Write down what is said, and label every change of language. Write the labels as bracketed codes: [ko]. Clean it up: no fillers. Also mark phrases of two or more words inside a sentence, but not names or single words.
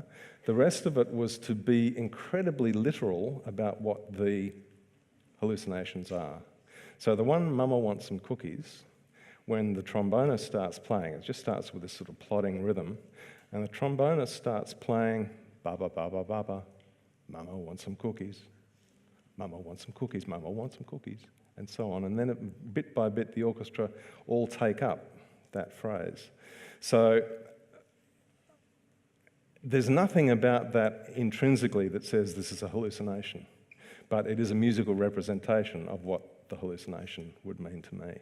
[en] The rest of it was to be incredibly literal about what the hallucinations are. So the one, Mama Wants Some Cookies, when the trombonist starts playing, it just starts with this sort of plodding rhythm, and the trombonist starts playing, ba-ba, ba-ba, ba-ba, Mama wants some cookies, Mama wants some cookies, Mama wants some cookies, and so on. And then bit by bit, the orchestra all take up that phrase. So there's nothing about that intrinsically that says this is a hallucination, but it is a musical representation of what the hallucination would mean to me.